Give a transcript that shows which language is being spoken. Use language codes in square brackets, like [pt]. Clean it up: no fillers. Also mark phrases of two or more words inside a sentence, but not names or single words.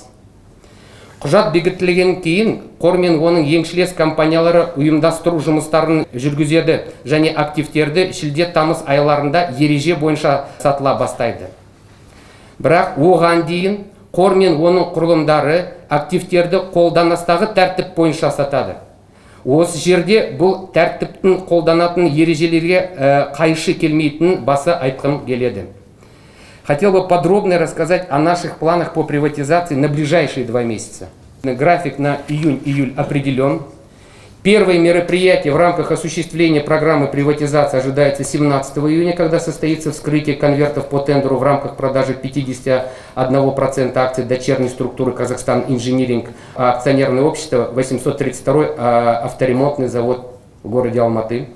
[kk] Құжат бекітілген кейін қор мен оның еншілес компаниялары ұйымдастыру жұмыстарын жүргізеді және активтерді шілде-тамыз айларында ереже бойынша сатыла бастайды. Бірақ оған дейін қор мен оның құрылымдары активтерді қолданыстағы тәртіп бойынша сатады. Осы жерде бұл тәртіптің қолданатын ережелерге қайшы келмейтінін баса айтқым келеді. [ru] Хотел бы подробно рассказать о наших планах по приватизации на ближайшие 2 месяца. График на июнь-июль определен. Первые мероприятия в рамках осуществления программы приватизации ожидается 17 июня, когда состоится вскрытие конвертов по тендеру в рамках продажи 51% акций дочерней структуры Казахстан Инжиниринг, акционерное общество 832 авторемонтный завод в городе Алматы.